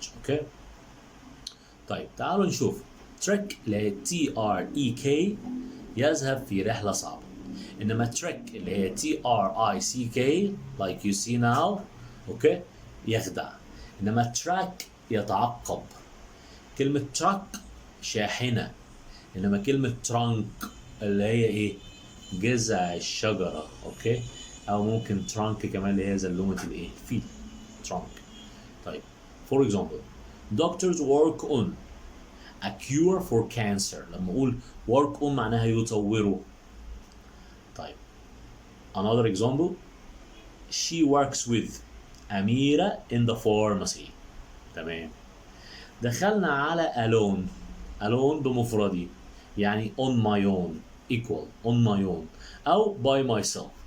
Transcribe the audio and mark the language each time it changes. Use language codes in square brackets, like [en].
[ar] اوكي طيب تعالوا نشوف trek اللي هي TREK يذهب في رحلة صعبة. إنما trek اللي هي TRICK [en] like you see now okay [ar] يخدع. إنما track يتعقب. كلمة truck شاحنة. إنما كلمة trunk اللي هي إيه جذع الشجرة. اوكي أو ممكن trunk كمان اللي هي زلومة الإيه فيل trunk. [en] طيب for example, doctors work on a cure for cancer. [ar] لما أقول [en] work on [ar] معناها يطوروا. [en] طيب another example, she works with أميرة in the pharmacy. [ar] تمام. دخلنا على alone بمفردي يعني [en] on my own equal on my own [ar] أو [en] by myself.